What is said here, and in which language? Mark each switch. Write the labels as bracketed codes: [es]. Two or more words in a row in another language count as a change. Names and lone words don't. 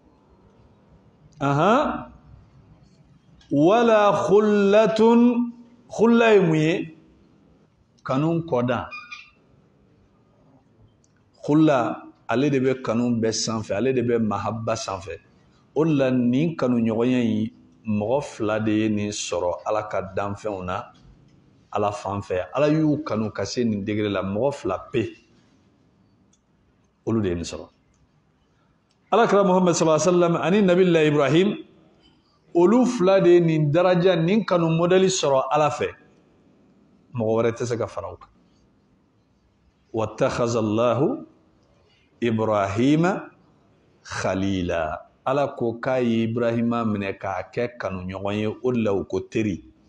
[ar] ولا خلة [bm] khulla ye mun ye kanu kɔdan khulla ale de bɛ kanu bɛɛ sanfɛ ale de bɛ mahabba sanfɛ o de la nin kanu ɲɔgɔnya in mɔgɔ fila de ye nin sɔrɔ ala ka danfɛnw na ala fan fɛ ala y'u kanu ka se nin degré la mɔgɔ fila pe olu de ye nin sɔrɔ alakira Muhammad [ar] صلى الله عليه وسلم [bm] ani nabila Ibrahim olu fila de ye nin daraja nin kanu modèle sɔrɔ ala fɛ mɔgɔ wɛrɛ tɛ se ka fara o kan [ar] واتخذ الله إبراهيم خليلا [bm] ala ko k'a ye Ibrahima minɛ k'a kɛ kanu ɲɔgɔn ye o de la u ko teri